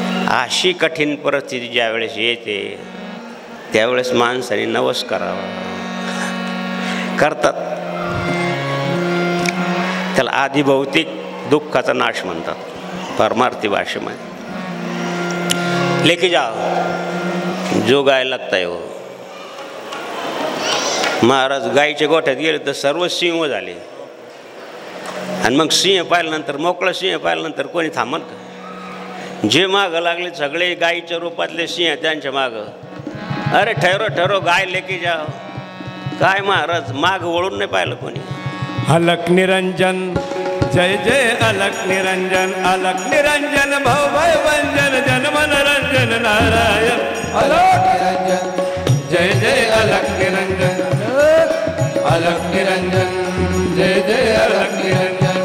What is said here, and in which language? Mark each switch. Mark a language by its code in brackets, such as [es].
[mr] अशी कठीण परिस्थिती ज्यावेळेस येते त्यावेळेस माणसाने नवस करावा. करतात. त्याला आदिभौतिक दुःखाचा नाश म्हणतात परमार्थी भाषेमध्ये. [hi] लेके जाओ जो गाय लगता है हो. [mr] महाराज गायीच्या गोठ्यात गेले तर सर्व सिंह झाले आणि मग सिंह पाहिल्यानंतर मोकळं सिंह पाहिल्यानंतर कोणी थांबत का. जे मागं लागले सगळे गायीच्या रूपातले सिंह त्यांच्या मागं. [hi] अरे ठहरो ठहरो गाय लेके जाओ. [mr] काय महाराज माग वळून नाही पाहिलं कोणी. [hi] अलक निरंजन जय जय अलक निरंजन. अलक निरंजन भव भय भंजन जन मन रंजन नारायण. अलक निरंजन जय जय अलक निरंजन. अलक निरंजन जय जय अलक निरंजन.